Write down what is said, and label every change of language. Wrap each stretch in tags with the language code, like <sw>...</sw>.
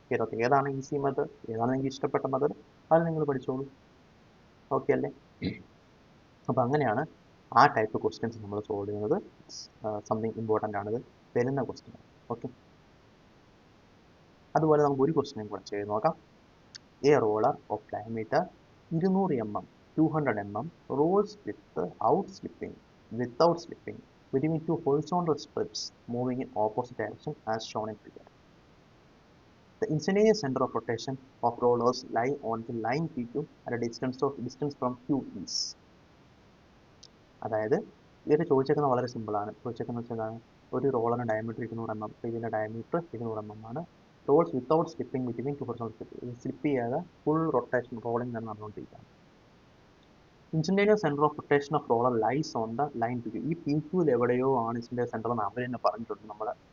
<ml>ഇതിനകത്ത് ഏതാണ് easy method, ഏതാണ് നിങ്ങൾക്ക് ഇഷ്ടപ്പെട്ട മെത്തേഡ്, അത് നിങ്ങൾ പഠിച്ചോളൂ. ഓക്കെ അല്ലേ? അപ്പോൾ അങ്ങനെയാണ് ആ ടൈപ്പ് ക്വസ്റ്റ്യൻസ് നമ്മൾ സോൾവ് ചെയ്യുന്നത്. സംതിങ് ഇമ്പോർട്ടൻ്റ് ആണിത്, വരുന്ന ക്വസ്റ്റ്യൻ. ഓക്കെ, അതുപോലെ നമുക്ക് ഒരു ക്വസ്റ്റ്യൻ കൂടെ ചെയ്ത് നോക്കാം.</ml> <en>A roller of diameter 200 mm 200 mm rolls without slipping between two horizontal strips moving in opposite direction as shown in figure. The instantaneous center of rotation of rollers lie on the line PQ at a distance from Q is.</en> <ml>അതായത് ഇത് ചോദിച്ചേക്കുന്നത് വളരെ സിമ്പിളാണ്. ചോദിച്ചേക്കുന്നത് വെച്ചാൽ ഒരു റോളറിന് diameter 200 mm, ഇതിൻ്റെ diameter 200 mm ആണ്.</ml> <en>rolls without slipping between two horizontal</en> <ml>slip ചെയ്യാതെ full rotation rolling തന്നെ നടന്നുകൊണ്ടിരിക്കുകയാണ്.</ml> <en>Instantaneous centre of rotation of roller lies on the line P Q.</en> <ml>ഈ പി ക്യൂവിൽ എവിടെയോ ആണ് ഇൻസ്റ്റന്റേനിയസ് സെന്റർ എന്ന് അവർ തന്നെ പറഞ്ഞിട്ടുണ്ട്.</ml>